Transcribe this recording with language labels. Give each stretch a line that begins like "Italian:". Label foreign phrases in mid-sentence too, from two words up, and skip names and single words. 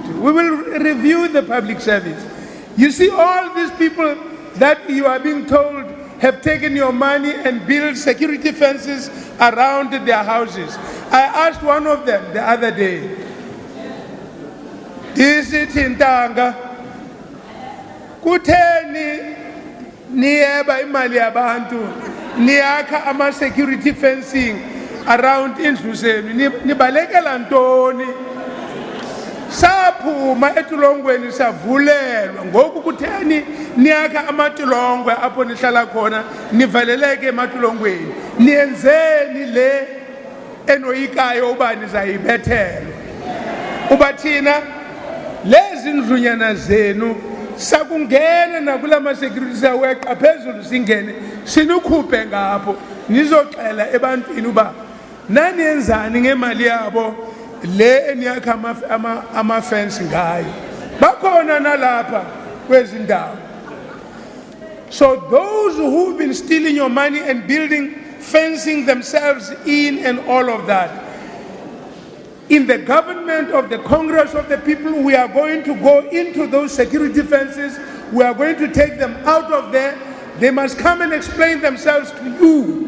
English: We will review the public service. You see, all these people that you are being told have taken your money and built security fences around their houses. I asked one of them the other day, "Is it in Tanga?
Xhosa: Kuteni niyeba imali yabantu, niyakha ama
English: security fencing around
Xhosa: indlu zenu, nibalekela ntoni? Saphuma etulongweni savulelwa, ngoku kutheni niyakha amatulongwe apho nihlala khona, nivaleleke ematulongweni? Niyenzeni le enoyikayo uba nizayibethelwa? Uba thina lezi ndlunyana zenu sakungena nakulama security saweqa phezulu singene sinukhuphe ngapho nizoxela ebantwini uba naniyenzani ngemali yabo le eniyakha ama-fence ngayo bakhona nalapha kwezi ndawo.
English: So those who've been stealing your money and building, fencing themselves in and all of that, in the government of the Congress of the People, we are going to go into those security fences. We are going to take them out of there. They must come and explain themselves to you.